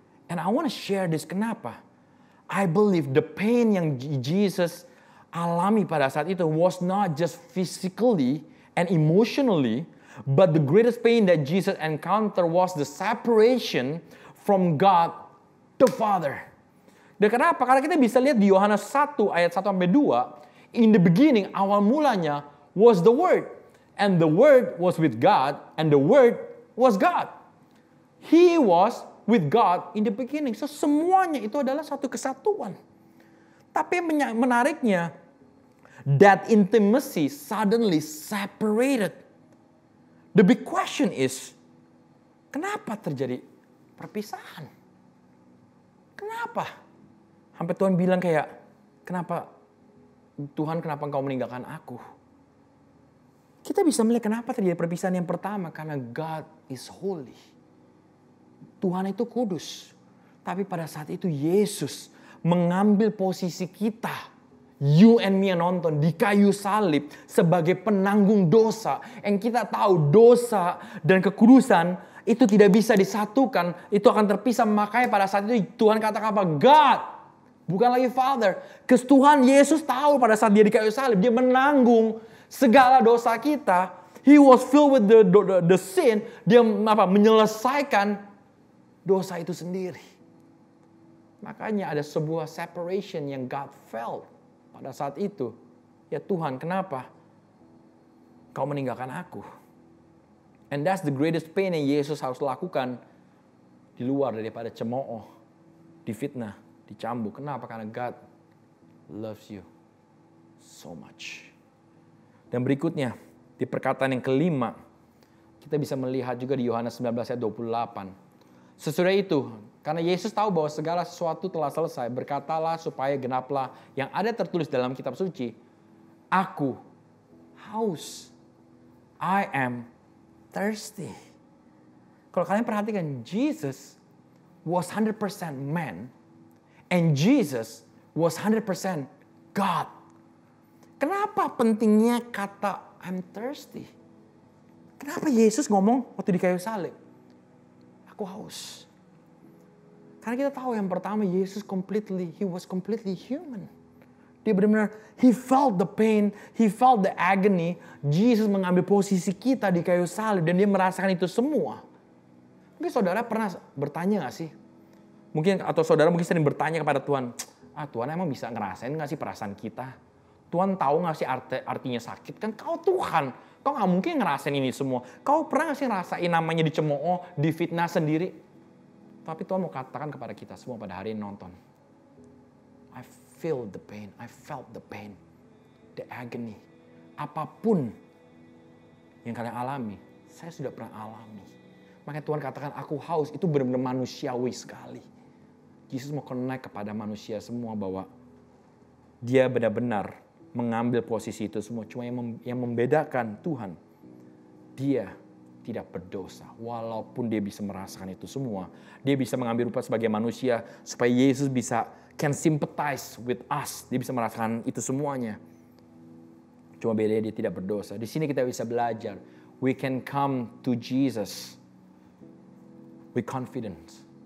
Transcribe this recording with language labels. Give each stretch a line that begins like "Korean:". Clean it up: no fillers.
English: And I want to share this,
Indonesian: kenapa?
English: I believe the pain
Indonesian: yang Jesus alami pada saat itu
English: was not just physically and emotionally, but the greatest pain that Jesus encountered was the separation from God the Father.
Indonesian: Dan kenapa? Karena kita bisa lihat di Yohanes 1 ayat 1 sampai 2,
English: in the beginning,
Indonesian: awal mulanya
English: was the Word, and the Word was with God, and the Word was God. He was with God in the beginning.
Indonesian: So semuanya itu adalah satu kesatuan. Tapi menariknya,
English: that intimacy suddenly separated. The big question is,
Indonesian: kenapa terjadi perpisahan? Kenapa? Sampai Tuhan bilang kayak, kenapa engkau meninggalkan aku? Kita bisa melihat kenapa terjadi perpisahan yang pertama. Karena
English: God is holy.
Indonesian: Tuhan itu kudus. Tapi pada saat itu Yesus mengambil posisi kita,
English: you and me
Indonesian: yang nonton di kayu salib sebagai penanggung dosa. Yang kita tahu dosa dan kekudusan itu tidak bisa disatukan. Itu akan terpisah. Makanya pada saat itu Tuhan katakan apa? God, Bukan lagi Father.
English: Because
Indonesian: Tuhan Yesus tahu pada saat dia di kayu salib, dia menanggung segala dosa kita.
English: He was filled with the sin.
Indonesian: Dia menyelesaikan dosa itu sendiri. Makanya ada sebuah separation yang God felt pada saat itu. Ya Tuhan, kenapa kau meninggalkan aku?
English: And that's the greatest pain
Indonesian: yang Yesus harus lakukan di luar daripada cemooh, difitnah, dicambuk. Kenapa? Karena
English: God loves you so much.
Indonesian: Dan berikutnya, di perkataan yang kelima, kita bisa melihat juga di Yohanes 19 ayat 28. Sesudah itu, karena Yesus tahu bahwa segala sesuatu telah selesai, berkatalah supaya genaplah yang ada tertulis dalam kitab suci, aku haus,
English: I am thirsty.
Indonesian: Kalau kalian perhatikan,
English: Jesus was 100% man and Jesus was 100% God.
Indonesian: Kenapa pentingnya kata
English: I'm thirsty?
Indonesian: Kenapa Yesus ngomong waktu di kayu salib? Aku haus. Karena kita tahu yang pertama, Yesus
English: he was completely human.
Indonesian: Dia benar-benar,
English: he felt the pain, he felt the agony.
Indonesian: Jesus mengambil posisi kita di kayu salib dan dia merasakan itu semua. Mungkin saudara pernah bertanya gak sih? Atau saudara mungkin sering bertanya kepada Tuhan, Tuhan emang bisa ngerasain gak sih perasaan kita? Tuhan tahu gak sih artinya sakit? Kan kau Tuhan, kau gak mungkin ngerasain ini semua. Kau pernah gak sih ngerasain namanya dicemooh, difitnah sendiri? Tapi Tuhan mau katakan kepada kita semua pada hari ini nonton.
English: I feel the pain, I felt the pain, the agony.
Indonesian: Apapun yang kalian alami, saya sudah pernah alami. Makanya Tuhan katakan aku haus, itu benar-benar manusiawi sekali. Yesus mau connect kepada manusia semua bahwa dia benar-benar mengambil posisi itu semua. Cuma yang membedakan Tuhan, dia tidak berdosa. Walaupun dia bisa merasakan itu semua, dia bisa mengambil rupa sebagai manusia supaya Yesus
English: can sympathize with us.
Indonesian: Dia bisa merasakan itu semuanya. Cuma bedanya dia tidak berdosa. Di sini kita bisa belajar.
English: We can come to Jesus with confidence.